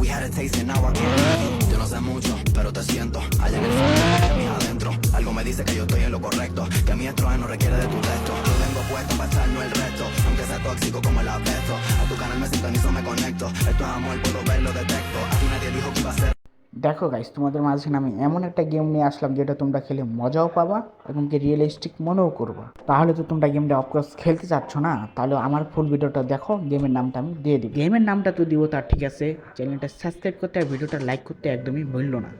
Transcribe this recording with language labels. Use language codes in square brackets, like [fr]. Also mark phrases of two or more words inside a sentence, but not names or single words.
[en] had a taste and now I can't breathe. [es] Yo no sé mucho, pero te siento allá en el fondo, en mis adentro. Algo me dice que yo estoy en lo correcto, que mi estrés no requiere de tu texto. Yo tengo puesto para echarnos el resto, aunque sea tóxico como el asbesto. A tu canal me sintonizo, me conecto. Esto es amor, puedo verlo, detecto. A ti nadie dijo que iba a ser. [bn] দেখো গাইস, তোমাদের মাঝে আমি এমন একটা গেম নিয়ে আসলাম যেটা তোমরা খেলে মজাও পাবা এবং কি রিয়েলিস্টিক মনেও করবা। তাহলে তো তোমরা গেমটা অফকোর্স খেলতে চাচ্ছ না, তাহলে আমার ফুল ভিডিওটা দেখো। গেমের নামটা আমি দিয়ে দিই, গেমের নামটা তো দিব তার ঠিক আছে। চ্যানেলটা সাবস্ক্রাইব করতে আর ভিডিওটা লাইক করতে একদমই ভুললো না।